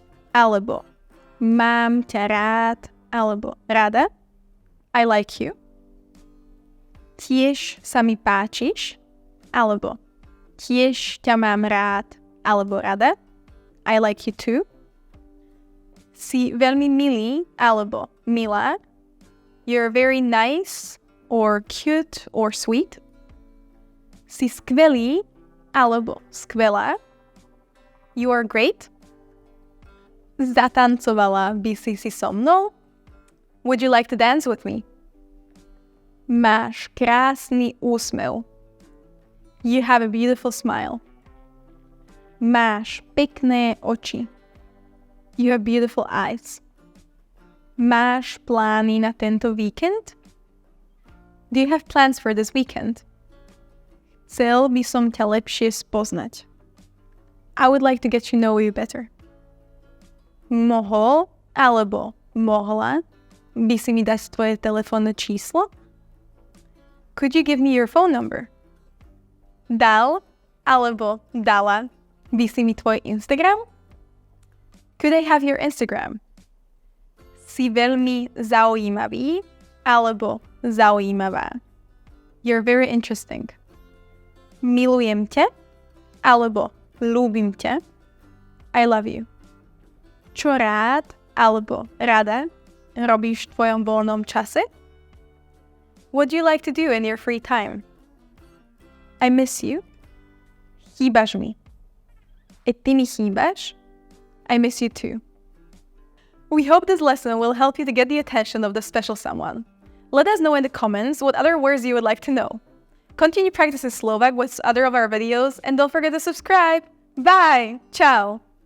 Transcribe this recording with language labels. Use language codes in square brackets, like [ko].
[sk] Alebo mám ťa rád alebo rada? [en] I like you. [sk] Tiež sa mi páčiš? Alebo tiež ťa mám rád alebo rada? [en] I like you too. [sk] Si veľmi milý alebo milá. [en] You're very nice or cute or sweet. [sk] Si skvelý alebo skvelá. [en] You are great. [sk] Zatancovala by si so mnou? [en] Would you like to dance with me? [sk] Máš krásny úsmev. [en] You have a beautiful smile. [sk] Máš pekné oči. [en] You have beautiful eyes. [sk] Máš plány na tento víkend? [en] Do you have plans for this weekend? [sk] Chcel by som ťa lepšie spoznať. [en] I would like to get to know you better. [sk] Mohol alebo mohla by si mi dať tvoje telefónne číslo? [en] Could you give me your phone number? [sk] Dal alebo dala by si mi tvoj Instagram? [en] Could I have your Instagram? [sk] Si veľmi zaujímavý alebo zaujímavá. [en] You're very interesting. [sk] Milujem ťa alebo ľúbim ťa. [en] I love you. [sk] Čo rád alebo rada robíš v tvojom voľnom čase? [en] What do you like to do in your free time? I miss you. [sk] Chýbaš mi. E ty mi chýbaš? [en] I miss you too. We hope this lesson will help you to get the attention of the special someone. Let us know in the comments what other words you would like to know. Continue practicing Slovak with other of our videos and don't forget to subscribe. Bye! Ciao!